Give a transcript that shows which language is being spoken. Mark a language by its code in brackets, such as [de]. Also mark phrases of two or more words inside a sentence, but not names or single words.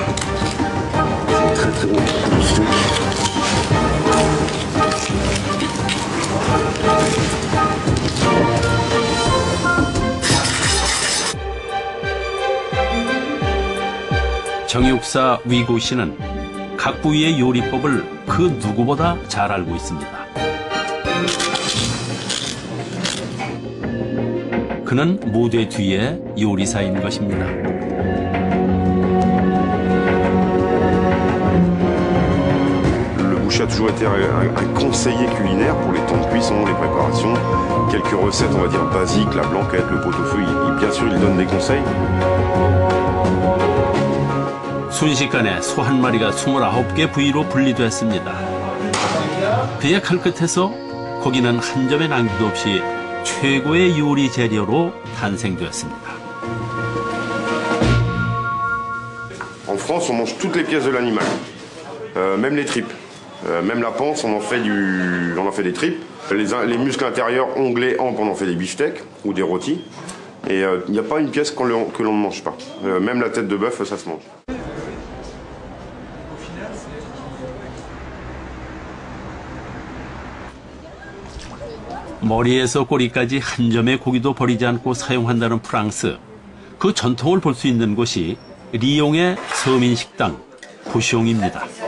[fr] C'est très très bon pour le steak. [ko] 정육사 위고 씨는 각 부위의 요리법을 그 누구보다 잘 알고 있습니다. 그는 무대 뒤에 요리사인 것입니다. [fr] Le boucher a toujours été un conseiller culinaire pour les temps de cuisson, les préparations, quelques recettes, on va dire, basiques, la blanquette, le pot-au-feu, bien sûr, il donne des conseils. [ko] 순식간에 소 한 마리가 29개 부위로 분리됐습니다. 그의 칼끝에서 고기는 한 점의 낭비도 없이 최고의 요리 재료로 탄생되었습니다. [fr] En France, on mange toutes les pièces de l'animal, même les tripes. Même la panse, on en fait des tripes. Les muscles intérieurs, onglets, hampes, on en fait des beefsteaks ou des rôtis. Et il n'y a pas une pièce que l'on ne mange pas. Même la tête de bœuf, ça se mange. [ko] 머리에서 꼬리까지 한 점의 고기도 버리지 않고 사용한다는 프랑스. 그 전통을 볼 수 있는 곳이 리옹의 서민 식당 부숑입니다.